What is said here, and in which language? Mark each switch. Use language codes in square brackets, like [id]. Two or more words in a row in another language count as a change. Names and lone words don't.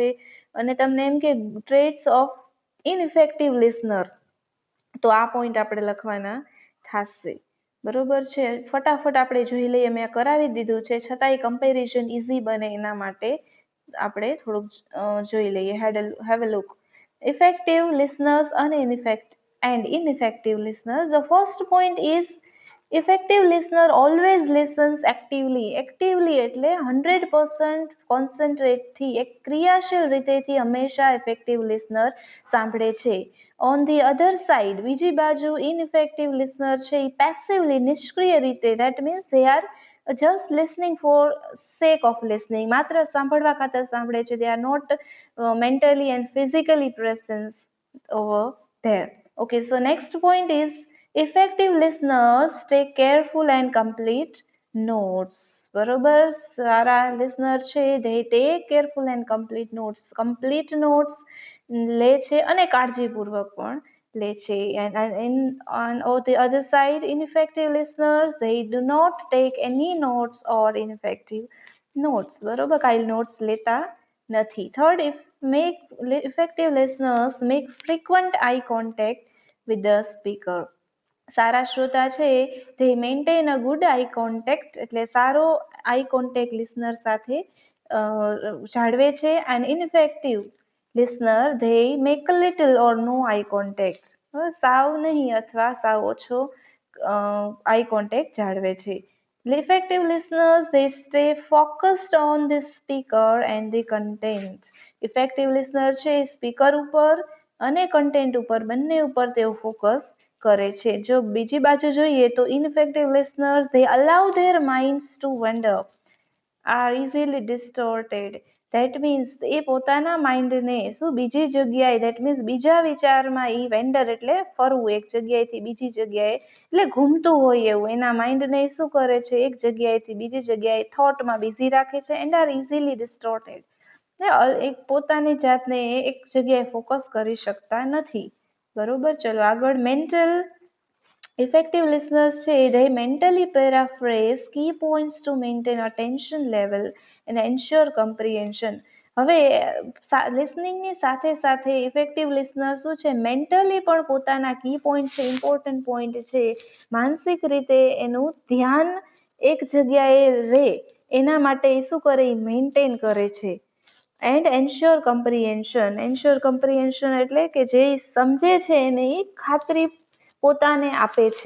[gu] અને તમને એમ કે [en] traits of ineffective listener, [gu] તો આ પોઈન્ટ આપણે લખવાના થશે બરોબર છે. ફટાફટ આપણે જોઈ લઈએ, મેં કરાવી દીધું છે, છતાંય [en] comparison easy [gu] બને એના માટે આપણે થોડુંક જોઈ લઈએ. [en] Have a look. Effective listeners અને ineffective listeners. The first point is effective listener always listens actively. [gu] Actively એટલે 100% કોન્સન્ટ્રેટ થી, એક ક્રિયાશીલ રીતેથી હંમેશા [en] effective listener [gu] સાંભળે છે. [en] on the other side, [gu] બીજી બાજુ [en] ineffective listener [gu] છે એ પેસિવલી, નિષ્ક્રિય રીતે, [en] that means they are just listening for sake of listening, [gu] માત્ર સાંભળવા ખાતર સાંભળે છે. [en] They are not mentally and physically present over there. Okay, so next point is effective listeners take careful and complete નોટ્સ. [gu] બરોબર, સારા લિસનર છે [en] they take careful and complete notes [gu] લે છે અને કાળજીપૂર્વક પણ લે છે. [en] On the other side, ineffective listeners they do not take any notes or ineffective notes. [gu] બરોબર, કાંઈ નોટ્સ લેતા નથી. થર્ડ, [en] if make effective listeners make frequent eye contact with the speaker. [gu] સારા શ્રોતા છે [en] they maintain a good eye contact, [gu] એટલે સારો [en] eye contact [gu] લિસનર સાથે જાળવે છે. [en] and ineffective listener they make a little or no eye contact, [gu] સાવ નહીં અથવા સાવ ઓછો [en] eye contact [gu] જાળવે છે. [en] Effective listeners they stay focused on the speaker and the content. Effective listener [gu] છે સ્પીકર ઉપર અને કન્ટેન્ટ ઉપર બંને ઉપર તેઓ ફોકસ કરે છે. જો બીજી બાજુ જોઈએ તો [en] ineffective listeners they allow their minds to wander, are easily distorted. That means [gu] એ પોતાના માઇન્ડને શું બીજી જગ્યાએ, [en] that means [gu] બીજા વિચારમાં એ વેન્ડર એટલે ફરવું એક જગ્યાએથી બીજી જગ્યાએ, એટલે ઘૂમતું હોય એવું એના માઇન્ડને શું કરે છે એક જગ્યાએથી બીજી જગ્યાએ થોટમાં બિઝી રાખે છે [en] and are easily distorted. [gu] એક પોતાની જાતને એક જગ્યાએ ફોકસ કરી શકતા નથી. બરોબર, ચલો આગળ. [en] મેન્ટલ effective listeners છે they mentally paraphrase key points to maintain attention level and ensure comprehension. [gu] હવે લિસનિંગની સાથે સાથે ઇફેક્ટિવ લિસનર શું છે મેન્ટલી પણ પોતાના [en] key point [gu] છે, [en] important point [gu] છે, માનસિક રીતે એનું ધ્યાન એક જગ્યાએ રહે એના માટે એ શું કરે, મેન્ટેન કરે છે. [en] and ensure comprehension [gu] એટલે કે જે સમજે છે એને એ ખાતરી પોતાને આપે છે.